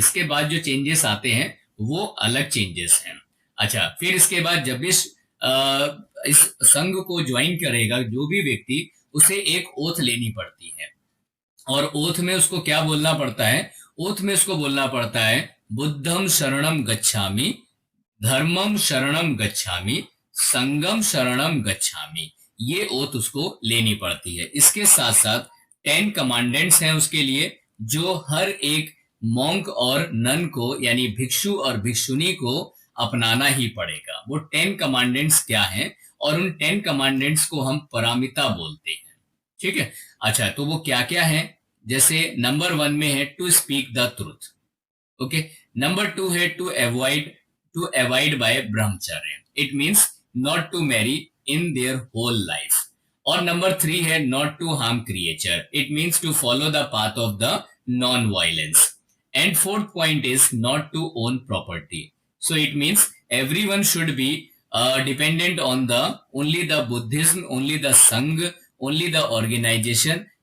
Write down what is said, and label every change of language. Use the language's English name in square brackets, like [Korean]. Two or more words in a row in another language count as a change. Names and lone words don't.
[Hindi] इसके बाद जो चेंजेस आते हैं वो अलग चेंजेस हैं। अच्छा, फिर इसके बाद जब इस संघ को ज्वाइन करेगा जो भी व्यक्ति, उसे एक ओथ लेनी पड़ती है, और ओथ में उसको क्या बोलना पड़ता है? ओथ में उसको बोलना पड़ता है [Pali] बुद्धम शरणम गच्छामि, धर्मम शरणम गच्छामि, संगम शरणम गच्छामि। [Hindi] ये ओथ उसको लेनी पड़ती है। इसके साथ साथ 10 कमांडेंट्स हैं उसके लिए, जो हर एक मॉन्क और नन को, यानी भिक्षु और भिक्षुनी को अपनाना ही पड़ेगा। वो 10 कमांडेंट्स क्या हैं? और उन 10 कमांडेंट्स को हम पारमिता बोलते हैं। ठीक है, अच्छा, तो वो क्या क्या है? जैसे नंबर 1 में है [English] to speak the truth. [Hindi] ओके, नंबर 2 है [English] to avoid by [Hindi] ब्रह्मचर्य, [English] it means not to marry in their whole life. [Hindi] और नंबर 3 है [English] not to harm creature, it means to follow the path of the non violence. and fourth point is not to own property. So it means everyone should be dependent on only the Buddhism, only the Sangha, only the organization.